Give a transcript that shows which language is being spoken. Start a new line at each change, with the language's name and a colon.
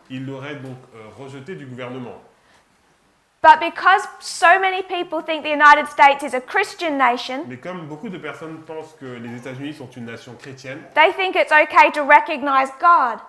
French: il l'aurait donc rejeté du gouvernement.
English: But because so many people think the United States is a Christian nation,
French: Mais comme beaucoup de personnes pensent que les États-Unis sont une nation chrétienne,
English: they think it's okay to recognize God.